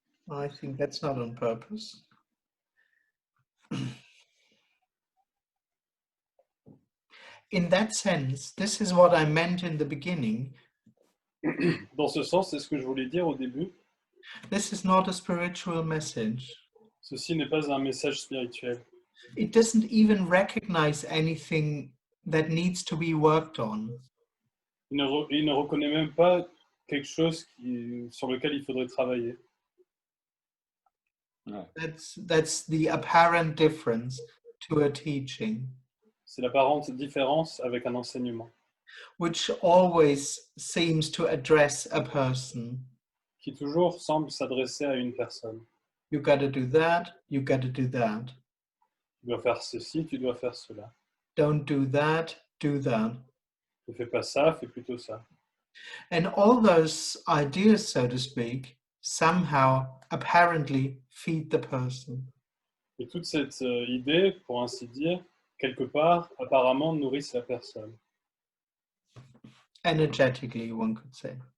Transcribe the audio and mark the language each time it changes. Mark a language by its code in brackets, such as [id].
[en] I think that's not on purpose. In that sense, this is what I meant in the beginning. [fr] Dans ce sens, c'est ce que je voulais dire au début. [en] This is not a spiritual message. [fr] Ceci n'est pas un message spirituel. [en] It doesn't even recognize anything that needs to be worked on. [fr] Il ne reconnaît même pas quelque chose sur lequel il faudrait travailler. [en] That's the apparent difference to a teaching, [fr] C'est l'apparente différence avec un enseignement [en] which always seems to address a person. [fr] qui toujours semble s'adresser à une personne. [en] You got to do that, you got to do that. [fr] Tu dois faire ceci, tu dois faire cela. [en] Don't do that, do that. [fr] Ne fais pas ça, fais plutôt ça. [en] And all those ideas, so to speak, somehow apparently feed the person. [fr] Et toute cette idée, pour ainsi dire, quelque part, apparemment, nourrissent la personne. [en] Energetically, one could say.